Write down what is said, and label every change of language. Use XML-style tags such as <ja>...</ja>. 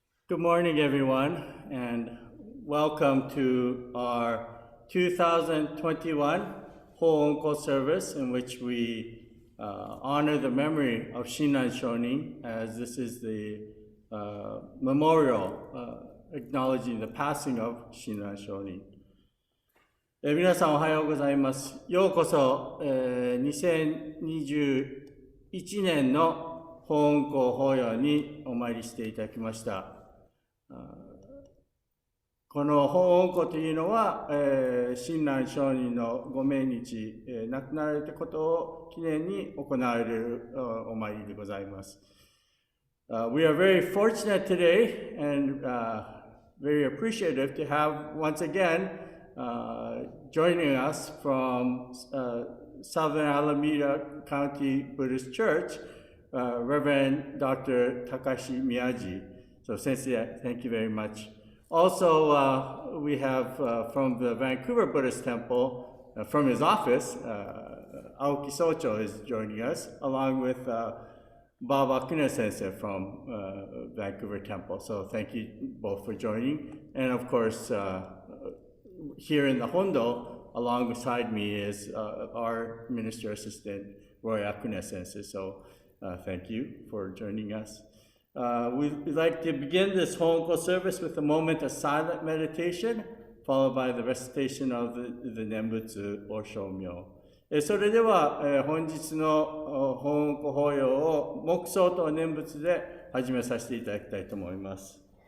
<en>Good morning, everyone, and welcome to our 2021 Hoonko Service, in which we honor the memory of Shinran Shonin, as this is the memorial acknowledging the passing of Shinran Shonin.</en> <ja>皆さんおはようございます。ようこそ、2021年の本校法要にお参りしていただきました。この本校というのは、親鸞上人のご命日、亡くなられたことを記念に行われるお参りでございます。</ja> <en>We are very fortunate today and very appreciative to have once again joining us from Southern Alameda County Buddhist Church, Reverend Dr. Takashi Miyaji. So, Sensei, thank you very much. Also, we have from the Vancouver Buddhist Temple, from his office, Aoki Socho is joining us, along with Baba Akune Sensei from Vancouver Temple. So, thank you both for joining. And of course, here in the Hondo, alongside me is our minister assistant, Roy Akune Sensei. So, thank you for joining us. We'd like to begin this Hoonko service with a moment of silent meditation, followed by the recitation of the Nembutsu or Shomyo.</en> <ja>それでは、本日のHoonko法要を黙想と念仏で始めさせていただきたいと思います。</ja>